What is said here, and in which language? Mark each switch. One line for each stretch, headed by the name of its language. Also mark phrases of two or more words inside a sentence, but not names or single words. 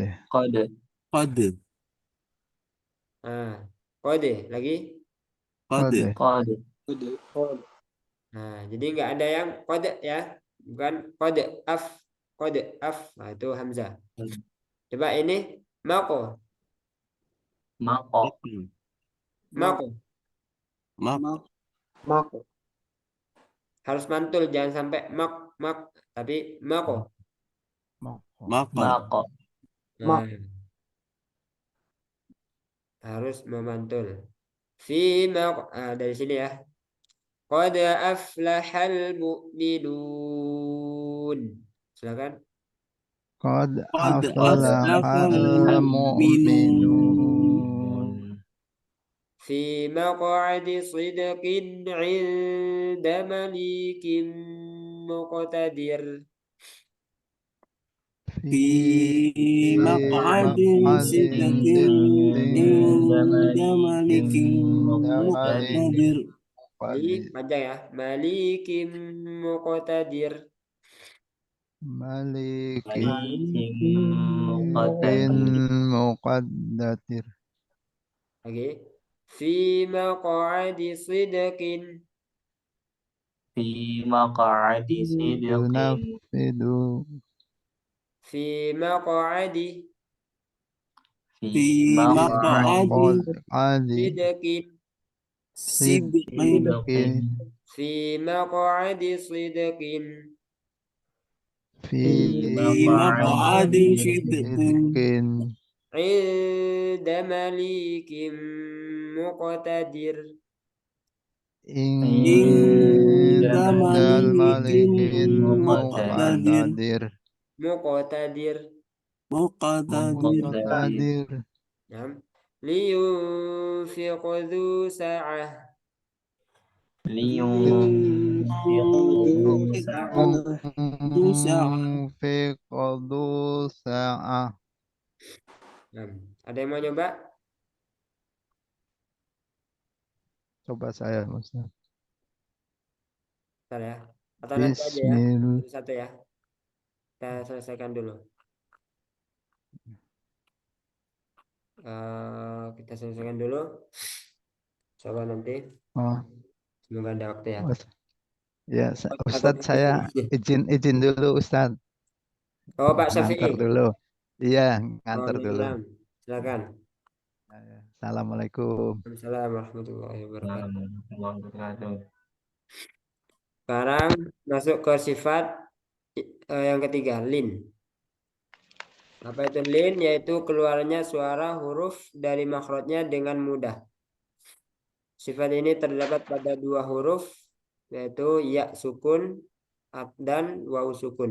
Arabic: kode Qad.
Indonesian: Nah, kode lagi.
Arabic: Kode. kode قد
Indonesian: Nah, jadi nggak ada yang kode ya, bukan kode af, kode af. Nah, itu hamzah. Coba ini mako, mako mako, Mak. mako. Harus mantul, jangan sampai mak, tapi mako. Moko. Mako. mako Nah, harus memantul. Fi dari sini ya.
Arabic: قد أفلح المؤمنون.
Indonesian: Silakan.
Arabic: Qad Qad aflahal aflahal mu'minun. في مقعد صدق عند مليك مقتدر. في مقعد maq'adin صدق عند مليك مقتدر.
Indonesian: Panjang ya.
Arabic: مليك مقتدر. Malikin muqtadir muqaddatir.
Indonesian: Lagi.
Arabic: في مقعد صدق. في مقعد صدق Tunafidu في مقعد fi maq'adi maq'adi sidqin. sidqin sidqin في مقعد صدق. fi مقعد صدق sidqin عند مليك مقتدر. عند عند مليك muqtadir. muqtadir. Muqtadir. Muqtadir. Muqtadir. نعم لينفق ذو سعة. لينفق ذو سعة ينفق ذو سعة. Naam.
Indonesian: Ada yang mau nyoba? Coba saya, Ustaz. Bentar ya. Atau nanti aja ya. Bismillah. Satu ya. Kita selesaikan dulu. Kita selesaikan dulu. Coba nanti. Oh, Semoga ada waktu ya. ya, Takut Ustadz saya izin dulu Ustadz. Oh, Pak Ngantar Syafi'i. dulu. Iya, Oh, ngantar dulu. silakan.
Arabic: Assalamualaikum. السلام عليكم ورحمة الله وبركاته. wabarakatuh.
Indonesian: Sekarang masuk ke sifat yang ketiga, lin. Apa itu lin? Yaitu keluarnya suara huruf dari makhrajnya dengan mudah. Sifat ini terdapat pada dua huruf, yaitu ya sukun dan waw sukun.